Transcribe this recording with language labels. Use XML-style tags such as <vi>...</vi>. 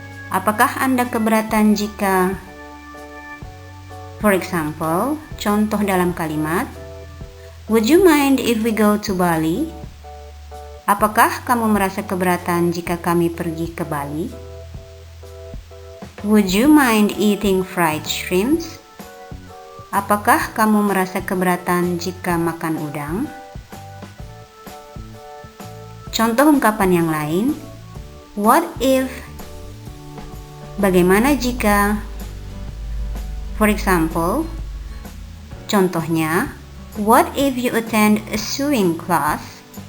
<id>Apakah Anda keberatan jika?</id> <en>For example,</en> <id>contoh dalam kalimat,</id> <en>would you mind if we go to Bali?</en> <id>Apakah kamu merasa keberatan jika kami pergi ke Bali?</id> <en>Would you mind eating fried shrimps?</en> <id>Apakah kamu merasa keberatan jika makan udang? Contoh ungkapan yang lain,</id> <en>what if?</en> <id>Bagaimana jika?</id> <en>For example,</en> <id>contohnya,</id> <en>what if you attend a sewing class?</en>